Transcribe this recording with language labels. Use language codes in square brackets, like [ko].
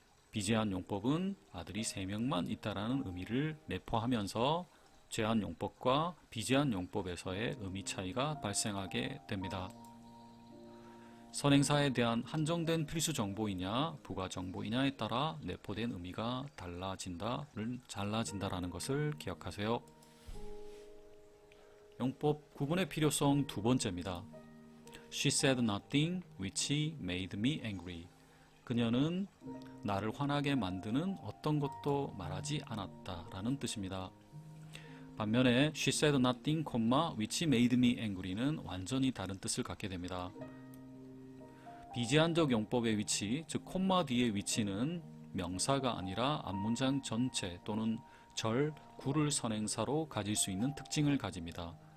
[ko] 비제한용법은 아들이 3명만 있다라는 의미를 내포하면서 제한용법과 비제한용법에서의 의미 차이가 발생하게 됩니다. 선행사에 대한 한정된 필수 정보이냐, 부가 정보이냐에 따라 내포된 의미가 달라진다라는 것을 기억하세요. 용법 구분의 필요성 두 번째입니다. [en] She said nothing which made me angry. [ko] 그녀는 나를 화나게 만드는 어떤 것도 말하지 않았다 라는 뜻입니다. 반면에 [en] She said nothing, which made me angry [ko] 는 완전히 다른 뜻을 갖게 됩니다. 비제한적 용법의 위치, 즉 콤마 뒤의 위치는 명사가 아니라 앞문장 전체 또는 절, 구를 선행사로 가질 수 있는 특징을 가집니다.